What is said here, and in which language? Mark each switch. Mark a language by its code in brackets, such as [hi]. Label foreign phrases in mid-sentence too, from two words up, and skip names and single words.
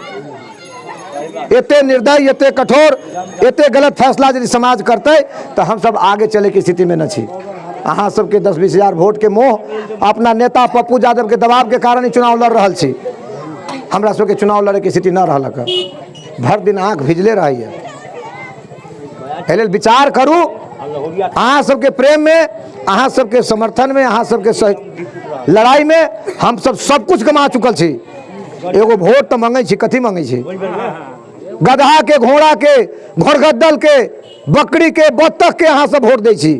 [mai] एते निर्दय, एते कठोर, एते गलत फैसला यदि समाज करते तो हम सब आगे चले की स्थिति में न छी। अहाँ सबके 10-20 हज़ार वोट के मोह अपना नेता पप्पू यादव के दबाव के कारण ही चुनाव लड़ रहा छी। हमरा सबके चुनाव लड़े की स्थिति न रहलक, भर दिन आँख भिजले रही है। एहि विचार करू, अहाँ सबके प्रेम में, अहाँ सबके समर्थन में, अहाँ सबके लड़ाई में हम सब कुछ कमा चुकल छी। एगो वोट तो मांगे छी, कथी मांगे छी? गधा के, घोड़ा के, घोड़गद्दल के, बकरी के, बत्तख के अहाँ सब वोट दै छी।